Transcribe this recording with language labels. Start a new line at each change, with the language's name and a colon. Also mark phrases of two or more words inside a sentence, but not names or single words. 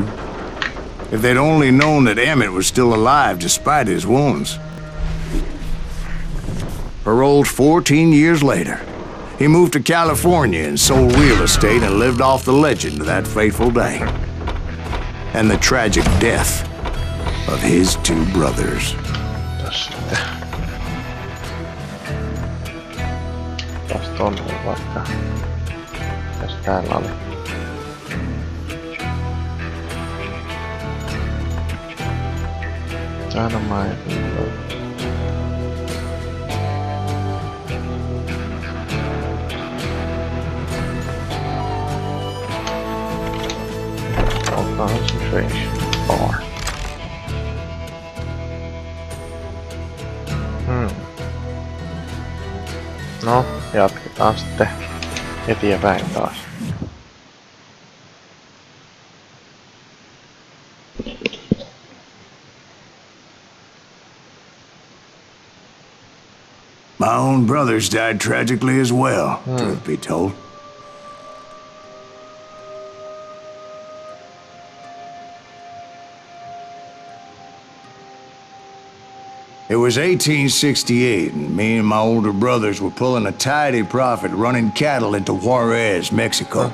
English: If they'd only known that Emmett was still alive despite his wounds. Paroled 14 years later, he moved to California and sold real estate and lived off the legend of that fateful day. And the tragic death of his two brothers.
Finnish: Tästä on vaikka. Tästä täällä oli. Dynamite.
English: Concentration bar.
Finnish: No, jatketaan sitten eteenpäin taas.
English: My own brothers died tragically as well, truth be told. It was 1868, and me and my older brothers were pulling a tidy profit running cattle into Juarez, Mexico.